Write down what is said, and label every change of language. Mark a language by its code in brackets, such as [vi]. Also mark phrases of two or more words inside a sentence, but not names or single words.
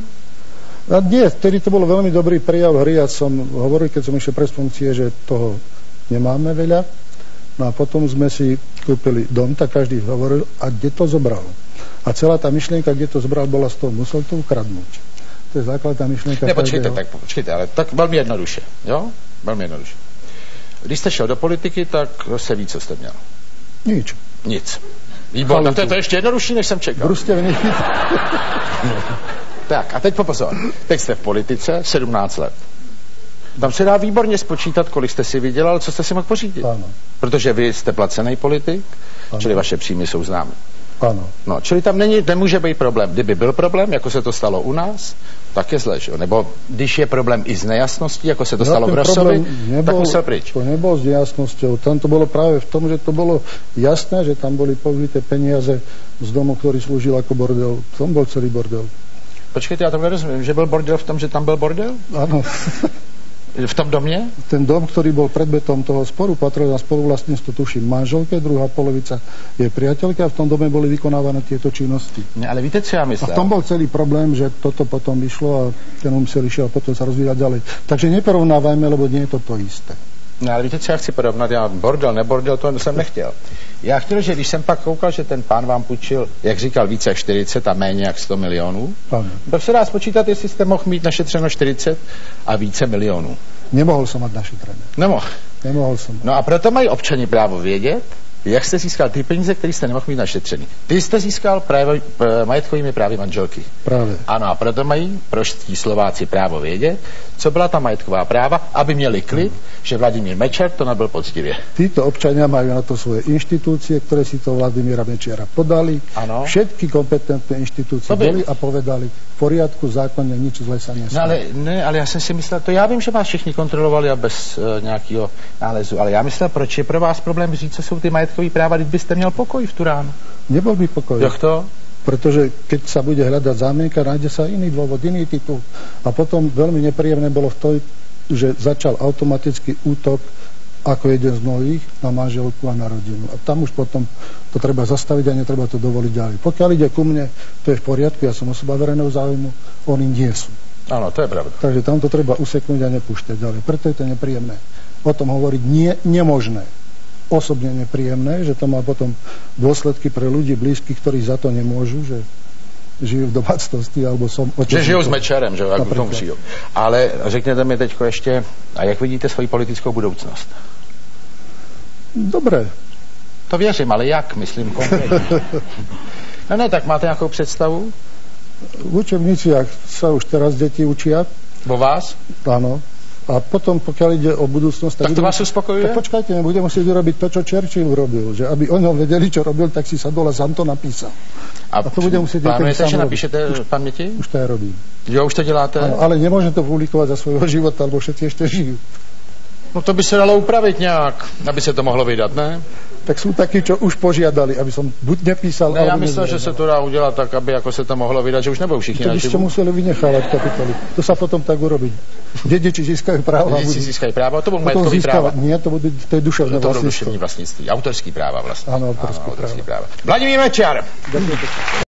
[sk] A nie, vtedy to bolo veľmi dobrý prejav hry. Ja som hovoril, keď som išiel pre funkcie, že toho nemáme veľa. No a potom sme si kúpili dom, tak každý hovoril, a kde to zobral. A celá tá myšlienka, kde to zobral, bola z toho, musel to ukradnúť. To je základná myšlenka. [cs] Ne, počkejte, ale tak velmi jednoduše, jo? Velmi jednoduše. Když jste šel do politiky, tak se ví, co jste měl. Nic. Výborně, to je to ještě jednodušší, než jsem čekal. Brustevný. Tak, a teď pozor. Teď jste v politice 17 let. Tam se dá výborně spočítat, kolik jste si vydělal, co jste si mohl pořídit. Ano. Protože vy jste placený politik, ano. Čili vaše příjmy jsou známy. Ano. No, čili tam nemůže být problém. Kdyby byl problém, jako se to stalo u nás, tak je zle, že? Nebo když je problém i z nejasností, jako se to stalo v Rosovi, tak musel pryč. [sk] To nebol s nejasnosťou. Tam to bolo práve v tom, že to bolo jasné, že tam boli použité peniaze z domu, ktorý slúžil ako bordel. V tom bol celý bordel. [cs] Počkejte, já to nerozumím. Že byl bordel v tom, že tam byl bordel? [sk] Áno. [cs] V tom domě? [sk] Ten dom, ktorý bol predmetom toho sporu, patril na spoluvlastníctvo, tuším, manželke, druhá polovica je priateľka a v tom dome boli vykonávané tieto činnosti. [cs] Ne, ale víte, co já myslím? [sk] A v tom bol celý problém, že toto potom vyšlo a ten úmysel išiel potom sa rozvíjať ďalej. Takže neporovnávajme, lebo nie je to isté. [cs] No ale víte, co já chci porovnat? Já bordel, nebordel, to jsem nechtěl. Já chtěl, že když jsem pak koukal, že ten pán vám půjčil, jak říkal, více jak 40 a méně jak 100 milionů, tak se dá spočítat, jestli jste mohl mít našetřeno 40 a více milionů. [sk] Nemohol som mať našetrené. Nemohol som. [cs] No a proto mají občani právo vědět, jak jste získal ty peníze, které jste nemohl mít našetřený. Ty jste získal majetkovými právy manželky. Právě. Ano, a proto mají prostí Slováci právo vědět, co byla ta majetková práva, aby měli klid, že Vladimír Mečiar to nabil poctivě. [sk] Títo občania majú na to svoje inštitúcie, ktoré si to Vladimíra Mečiara podali. [cs] Ano. [sk] Všetky kompetentné inštitúcie boli a povedali, v poriadku, zákonne, nič zle sa nestalo. [cs] No, ale já jsem si myslel, to já vím, že vás všichni kontrolovali a bez nějakého nálezu, ale já myslel, proč je pro vás problém říct, co jsou ty majetkové práva, když byste měl pokoj v tu ránu. [sk] Nebol by pokoj. [cs] Jak to? [sk] Pretože keď sa bude hľadať zámienka, nájde sa iný dôvod, iný titul. A potom veľmi nepríjemné bolo v tom, že začal automatický útok ako jeden z mnohých na manželku a na rodinu. A tam už potom to treba zastaviť a netreba to dovoliť ďalej. Pokiaľ ide ku mne, to je v poriadku, ja som osoba verejného záujmu, oni nie sú. Áno, to je pravda. Takže tam to treba useknúť a nepúšťať ďalej. Preto je to nepríjemné. O tom hovoriť nemožné. Osobne nepríjemné, že to má potom dôsledky pre ľudí blízkych, ktorí za to nemôžu, že žijú v domácnosti, alebo som... [cs] Že žijou s Mečiarem, že jak tomu žijou. Ale řekněte mi teďko ještě, a jak vidíte svoji politickou budoucnost? [sk] Dobre. [cs] To věřím, ale jak, myslím konkrétně? No ne, tak máte nějakou představu? [sk] V učebniciach sa už teraz deti učia. Vo vás? Áno. A potom, pokiaľ ide o budúcnosť... [cs] Tak to vás uspokojuje? [sk] Tak počkajte, budem musieť urobiť to, čo Churchill urobil. Že aby o ňom vedeli, čo robil, tak si sadol a sám to napísal. A to budem musieť... [cs] Plánujete, že napíšete v paměti? [sk] Už to ja robím. [cs] Jo, už to děláte? [sk] Ano, ale nemôžem to publikovať za svojho života, lebo všetci ešte žijú. [cs] No to by se dalo upravit nějak, aby se to mohlo vydat, ne? [sk] Tak sú takí, čo už požiadali, aby som buď nepísal... [cs] Ne, já myslel, že se to dá udělat tak, aby jako se to mohlo vydat, že už nebudou všichni naživu. [sk] To by ste museli vynechávať kapitoly. To sa potom tak urobí. Dediči získajú práva. Dediči získajú práva, to budú majetkový práva. Nie, to je duševné vlastníctvo. [cs] To budú duševní vlastníctví, autorský práva vlastne. [sk] Áno, autorský práva. Vladimír Mečiar. Ďakujem.